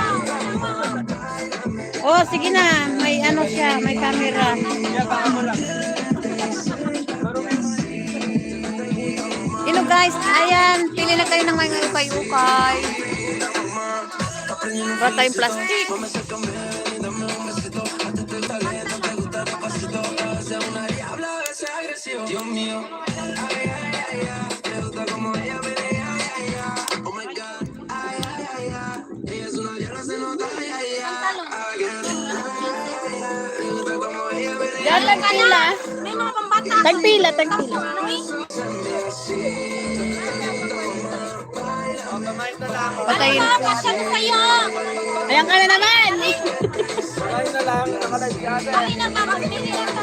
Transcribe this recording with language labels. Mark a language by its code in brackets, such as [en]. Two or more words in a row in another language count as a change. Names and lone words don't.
[tl] Oh, sige na. May ano siya, may camera. Hello guys, ayan. Pili na kayo ng mga ukay-ukay. Wala tayong plastic. [es] Dios mío, ay, ay, ay, ay, me gusta como ella menea, ay, ay, ay, [en] oh my God, [es] ay, ay, ay, ay, ella es una diabla, se nota, ay, ay, ay, ay, me gusta como ella menea. [tl] Yan, tagpila. Tagpila, tagpila. Patayin ko. Ayan ka na naman. Ay na lang, nakalive ka na.